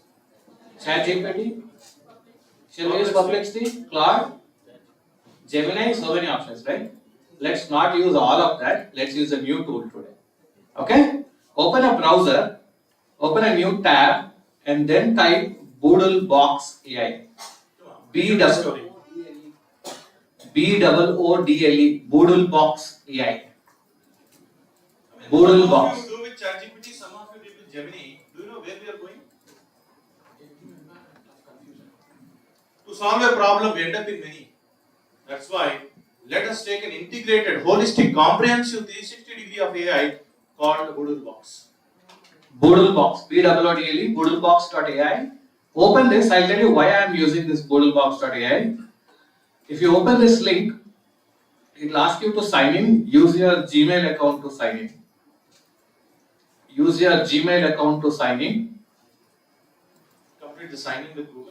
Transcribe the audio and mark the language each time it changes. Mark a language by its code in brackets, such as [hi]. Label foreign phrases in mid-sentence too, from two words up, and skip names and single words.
[en] ChatGPT? Shall we use Perplexity? Claude? Gemini? So many options, right? Let's not use all of that. Let's use a new tool today. Okay? Open a browser, open a new tab, and then type Boodlebox AI. B-O-O-D-L-E. Boodlebox AI. Boodlebox. Some of you do with ChatGPT, some of you did with Gemini. Do you know where we are going? To solve a problem, we end up in many. That's why let us take an integrated, holistic, comprehensive 360-degree of AI called Boodlebox. Boodlebox, B-O-O-D-L-E, Boodlebox.ai. Open this, I'll tell you why I am using this Boodlebox.ai. If you open this link, it will ask you to sign in, use your Gmail account to sign in. Use your Gmail account to sign in. Complete the sign in with Google.